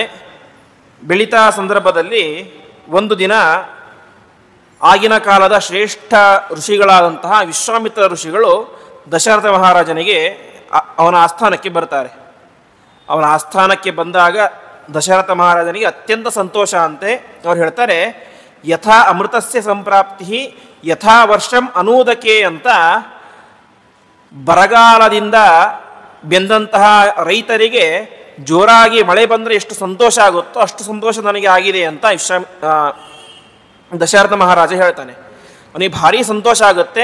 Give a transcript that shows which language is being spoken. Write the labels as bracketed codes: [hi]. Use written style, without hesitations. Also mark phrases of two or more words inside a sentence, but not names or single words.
[kn] ಬೆಳೀತಾ ಸಂದರ್ಭದಲ್ಲಿ ಒಂದು ದಿನ ಆಗಿನ ಕಾಲದ ಶ್ರೇಷ್ಠ ಋಷಿಗಳಾದಂತಹ ವಿಶ್ವಾಮಿತ್ರ ಋಷಿಗಳು ದಶರಥ ಮಹಾರಾಜನಿಗೆ ಅವನ ಆಸ್ಥಾನಕ್ಕೆ ಬರ್ತಾರೆ. ಅವನ ಆಸ್ಥಾನಕ್ಕೆ ಬಂದಾಗ ದಶರಥ ಮಹಾರಾಜನಿಗೆ ಅತ್ಯಂತ ಸಂತೋಷ ಅಂತೆ. ಅವ್ರು ಹೇಳ್ತಾರೆ, [sa] ಯಥಾ ಅಮೃತಸ್ಯ ಸಂಪ್ರಾಪ್ತಿ ಯಥಾ ವರ್ಷಂ ಅನೂದಕೆ ಅಂತ. [kn] ಬರಗಾಲದಿಂದ ಬೆಂದಂತಹ ರೈತರಿಗೆ ಜೋರಾಗಿ ಮಳೆ ಬಂದರೆ ಎಷ್ಟು ಸಂತೋಷ ಆಗುತ್ತೋ ಅಷ್ಟು ಸಂತೋಷ ನನಗೆ ಆಗಿದೆ ಅಂತ ದಶರಥ ಮಹಾರಾಜ ಹೇಳ್ತಾನೆ. ಅವನಿಗೆ ಭಾರಿ ಸಂತೋಷ ಆಗುತ್ತೆ.